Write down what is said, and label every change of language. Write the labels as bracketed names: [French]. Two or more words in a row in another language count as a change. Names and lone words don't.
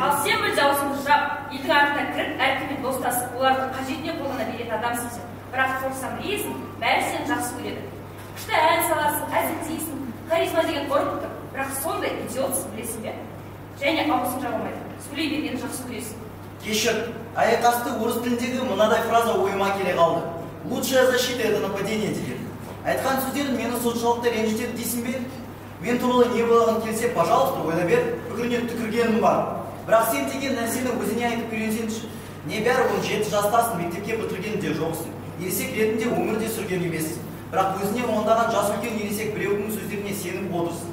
[Kazakh] Ал сен бір даусыңды жап, елдің артына кіріп, әркіммен достасып, оларды қажетіне қолдана беретін адамсың сен. Бірақ қорсам білесің, бәрі сені жақсы көреді. Күшті ән саласың, әзілдейсің, харизма деген ұрып тұр. Бірақ сондай идиотсың, білесің бе? Және аузың жабылмайды, сөйлей бергенді жақсы көресің. Кешір, аяқасты орыс тіліндегі мынадай фраза ойыма келе қалды. [Russian] Лучшая защита это нападение деген. [Kazakh] Айтқан сөздерін мені соншалықты ренжітеді дейсің бе? Мен туралы не болған келсе, пожалуйста, ойла бер, пікіріне түкіргенім бар. Бірақ сен деген нәрсені өзіне айтып үйренсеңші. Небәрі 17 жастасың, мектепке бітірген де жоқсың. Ересек ретінде өмірде сүрген емессің. Бірақ өзіне ондаған жас үлкен ересек біреудің сөздеріне сеніп отырсың.